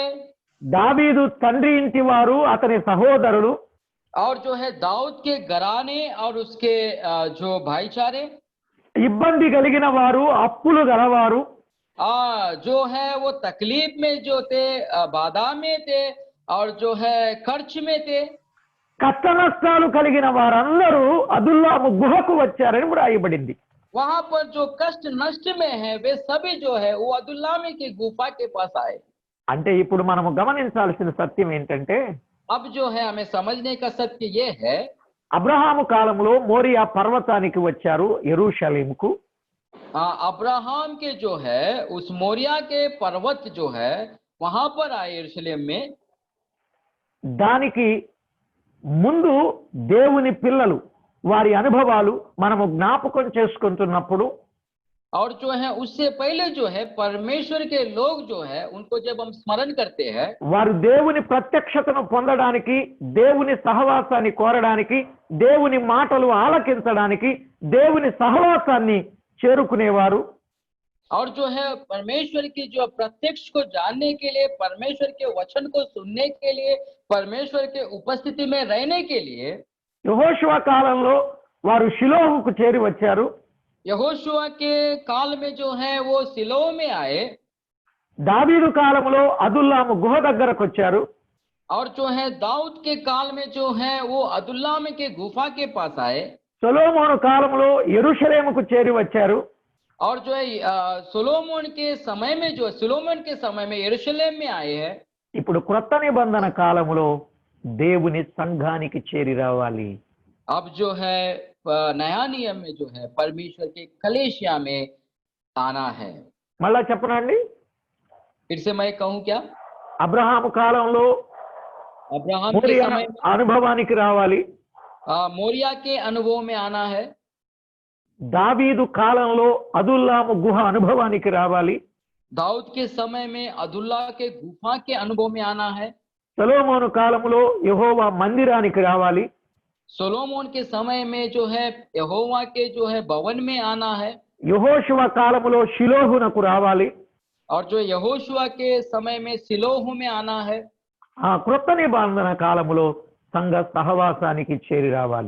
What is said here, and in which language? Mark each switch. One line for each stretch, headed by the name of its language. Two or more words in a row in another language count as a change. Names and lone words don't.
Telugu: దావీదు తండ్రి ఇంటి వారు, అతని సహోదరులు,
Hindi: और जो है दाऊद के घराने और उसके जो भाईचारे,
Telugu: ఇబ్బంది కలిగిన వారు, అప్పులు గలవారు,
Hindi: जो है वो तकलीफ में जो थे, बाधा में थे और जो है खर्च में थे,
Telugu: కష్ట నష్టాలు కలిగిన వారందరూ అదుల్లాము గుహకు వచ్చారని వ్రాయబడింది.
Hindi: वहां पर जो कष्ट नष्ट में है वे सभी जो है वो अदुल्लामी की गुफा के पास आए।
Telugu: అంటే ఇప్పుడు మనము గమనించాల్సిన సత్యం ఏంటంటే,
Hindi: अब जो है हमें समझने का सत्य ये है,
Telugu: అబ్రహాము కాలంలో మోరియా పర్వతానికి వచ్చారు, యెరూషలేముకు.
Hindi: अब्राहम के जो है उस मोरिया के पर्वत जो है वहां पर आए यरूशलेम में।
Telugu: దానికి ముందు దేవుని పిల్లలు వారి అనుభవాలు మనము జ్ఞాపకం చేసుకుంటున్నప్పుడు
Hindi: और जो है उससे पहले जो है परमेश्वर के लोग जो है उनको जब हम स्मरण करते हैं,
Telugu: వారు దేవుని ప్రత్యక్షతను పొందడానికి, దేవుని సహవాసాన్ని కోరడానికి, దేవుని మాటలు ఆలకించడానికి, దేవుని సహవాసాన్ని చేరుకునేవారు.
Hindi: और जो है परमेश्वर की जो प्रत्यक्ष को जानने के लिए, परमेश्वर के वचन को सुनने के लिए, परमेश्वर के उपस्थिति में रहने के लिए
Telugu: యెహోషువ కాలంలో వారు షిలోహుకు చేరి వచ్చారు.
Hindi: यहोशुआ के काल में जो है वो सिलो में आए।
Telugu: దావీదు కాలంలో అదుల్లాము గుహ దగ్గరకు వచ్చారు.
Hindi: और जो है दाऊद के काल में जो है वो अदुल्लाम के गुफा के पास आए।
Telugu: సొలొమోను కాలంలో యెరూషలేముకు చేరి వచ్చారు.
Hindi: और जो है सोलोमन के समय में जो सोलोमन के समय में यरूशलेम में आए हैं।
Telugu: ఇప్పుడు క్రొత్త నిబంధన కాలంలో దేవుని సంఘానికి చేరి రావాలి.
Hindi: अब जो है नया नियम में जो है परमेश्वर के कलीसिया में आना है।
Telugu: మళ్ళా చెప్పనండి,
Hindi: फिर से मैं कहूं क्या?
Telugu: అబ్రహాము కాలంలో
Hindi: अब्राहम के మోరియా समय में
Telugu: అనుభవానికి రావాలి.
Hindi: मोरिया के अनुभव में आना है।
Telugu: దావీదు కాలంలో అదుల్లాము గుహ అనుభవానికి రావాలి.
Hindi: दाऊद के समय में अदुल्ला के गुफा के अनुभव में आना है।
Telugu: సొలొమోను కాలంలో యెహోవా మందిరానికి రావాలి.
Hindi: सोलोमन के समय में जो है यहोवा के जो है भवन में आना है।
Telugu: యెహోషువ కాలంలో షిలోహునకు రావాలి.
Hindi: और जो यहोशुआ के समय में सिलोह में आना है।
Telugu: ఆ క్రొత్త నిబంధన కాలంలో సంఘ సహవాసానికి చేరి రావాలి.